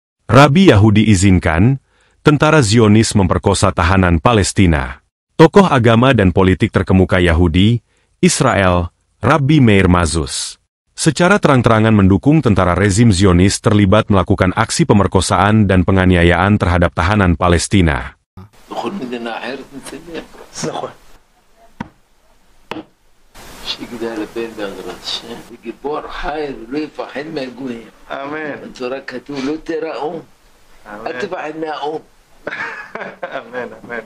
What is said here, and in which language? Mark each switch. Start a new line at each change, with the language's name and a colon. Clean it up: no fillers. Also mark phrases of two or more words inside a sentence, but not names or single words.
Indonesian: Rabi Yahudi izinkan, tentara Zionis memperkosa tahanan Palestina. Tokoh agama dan politik terkemuka Yahudi, Israel, Rabbi Meir Mazus, secara terang-terangan mendukung tentara rezim Zionis terlibat melakukan aksi pemerkosaan dan penganiayaan terhadap tahanan Palestina.
Hebrew: שיגדל הבן בעזרת השם, וגיבור חי ולא יפחד מהגויים. אמן. בתורה כתוב, לא תיראו, אל תפחד מהאום. אמן, אמן.